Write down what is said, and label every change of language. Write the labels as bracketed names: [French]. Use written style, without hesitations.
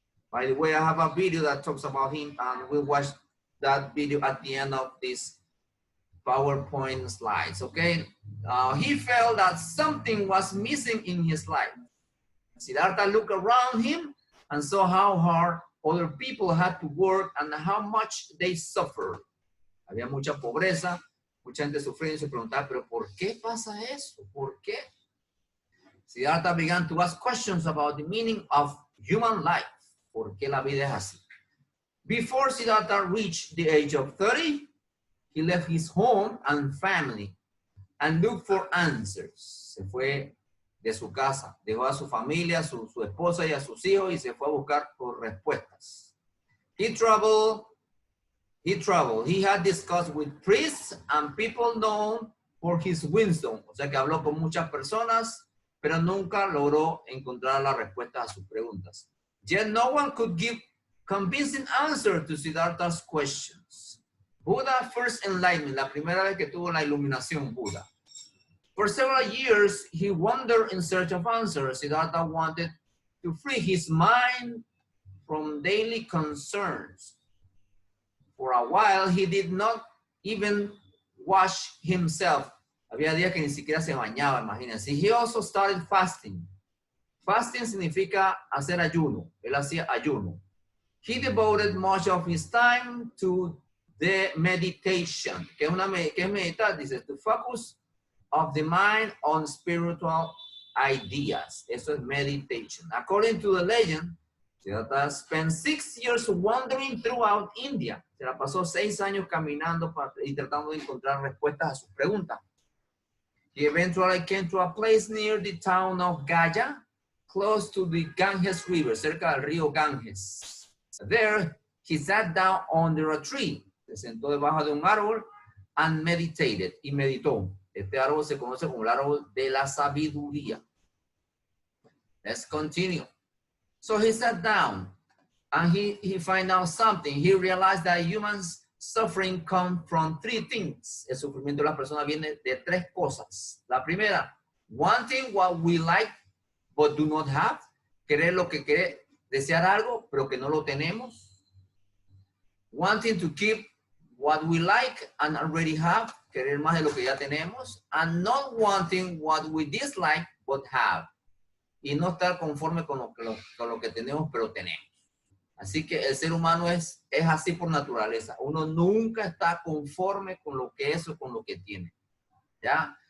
[English] By the way, I have a video that talks about him, and we'll watch that video at the end of this PowerPoint slides, okay? He felt that something was missing in his life. Siddhartha looked around him and saw how hard other people had to work and how much they suffered. [Spanish] Había mucha pobreza, mucha gente sufriendo y se preguntaba, pero ¿por qué pasa eso? ¿Por qué? [English] Siddhartha began to ask questions about the meaning of human life. [Spanish] ¿Por qué la vida es así? [English] Before Siddhartha reached the age of 30, he left his home and family and looked for answers. [Spanish] Se fue de su casa, dejó a su familia, su esposa y a sus hijos y se fue a buscar por respuestas. [English] He traveled. He had discussed with priests and people known for his wisdom. [Spanish] O sea que habló con muchas personas, pero nunca logró encontrar la respuesta a sus preguntas. [English] Yet no one could give convincing answer to Siddhartha's questions. Buddha first enlightenment, [Spanish] la primera vez que tuvo la iluminación, Buddha. [English] For several years, he wandered in search of answers. Siddhartha wanted to free his mind from daily concerns. For a while, he did not even wash himself. [Spanish] Había días que ni siquiera se bañaba, imagínense. [English] He also started fasting. [Spanish] Fasting significa hacer ayuno. Él hacía ayuno. [English] He devoted much of his time to the meditation. [Spanish] ¿Qué es meditar? Dice, [English] to focus of the mind on spiritual ideas. [Spanish] Eso es [English] meditation. According to the legend, Siddhartha spent 6 years wandering throughout India. [Spanish] Se la pasó 6 años caminando y tratando de encontrar respuestas a sus preguntas. [English] He eventually came to a place near the town of Gaya, close to the Ganges River, [Spanish] cerca del río Ganges. [English] There, he sat down under a tree. [Spanish] Se sentó debajo de un árbol [English] and meditated, [Spanish] y meditó. Este árbol se conoce como el árbol de la sabiduría. [English] Let's continue. So he sat down and he found out something. He realized that humans suffering comes from 3 things. [Spanish] El sufrimiento de la persona viene de 3 cosas. La primera, [English] wanting what we like but do not have. [Spanish] Querer lo que quiere, desear algo pero que no lo tenemos. [English] Wanting to keep what we like and already have. [Spanish] Querer más de lo que ya tenemos. [English] And not wanting what we dislike but have. [Spanish] Y no estar conforme con lo que tenemos pero tenemos. Así que el ser humano es así por naturaleza. Uno nunca está conforme con lo que es o con lo que tiene. ¿Ya?